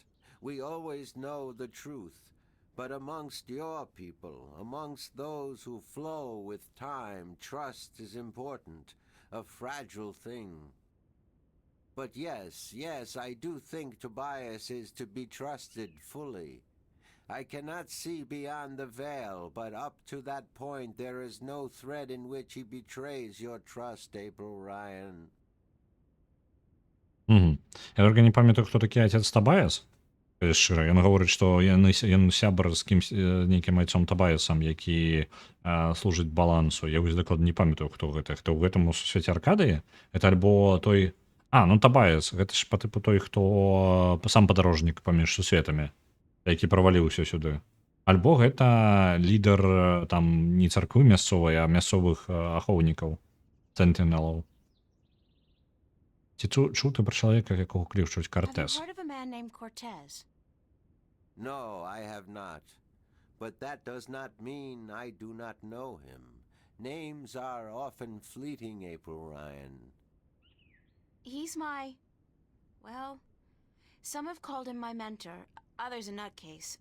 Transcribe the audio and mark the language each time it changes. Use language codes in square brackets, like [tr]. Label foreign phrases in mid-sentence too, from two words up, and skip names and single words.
[en] We always know the truth. But amongst your people, amongst those who flow with time, trust is important, a fragile thing. But yes, I do think Tobias is to be trusted fully. I cannot see beyond the veil, but up to that point there is no thread in which he betrays your trust, April Ryan. [be] Я толькі не памятаю, хто такі отец Табаяс. Шчыра, ён гаворыць, што ён сябар з кімсь нейкім айцом Табаясам, які служыць балансу. Я вось дакладна не памятаю, хто гэта. Хто ў гэтым у свеце Аркадыі? Это альбо той... ну Табаяс. Гэта ж па тыпу той, хто сам падарожнік паміж сусветамі, які праваліўся сюды. Альбо гэта лідар там не царквы мясцовай, а мясцовых ахоўнікаў, сентинелаў. Ці чуў ты пра чалавека, якого клічуць Кортес? [en] Have you heard of a man named Cortez? No, I have not. But that does not mean I do not know him. Names are often fleeting, April Ryan. He's well, some have called him my mentor, others a nutcase.